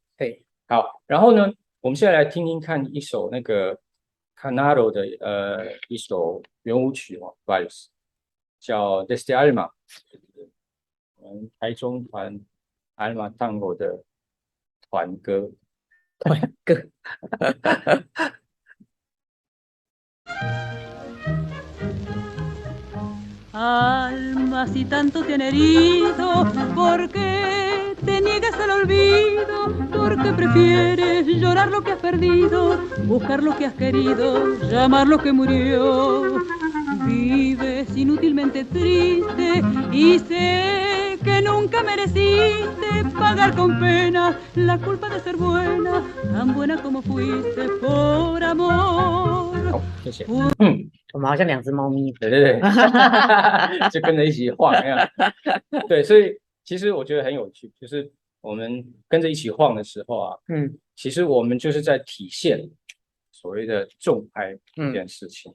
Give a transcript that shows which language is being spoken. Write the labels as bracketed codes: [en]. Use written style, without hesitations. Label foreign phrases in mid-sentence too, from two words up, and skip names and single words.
[zh] 对，好，然后呢，我们现在来听听看一首那个 Canaro 的一首圆舞曲Vals， 叫 Desde Alma，我们台中团 Alma Tango 的团歌。 [es] Alma, si tanto te han herido, ¿por qué te niegas al olvido? ¿Por qué prefieres llorar lo que has perdido, buscar lo que has querido, llamar lo que murió? Vives inútilmente triste y sé que que nunca mereciste pagar con pena la culpa de ser buena, tan buena como fuiste por amor。 [zh] 好，谢谢。我们好像2只猫咪。对对对，就跟着一起晃呀。对，所以其实我觉得很有趣，就是我们跟着一起晃的时候啊，其实我们就是在体现所谓的重拍这件事情。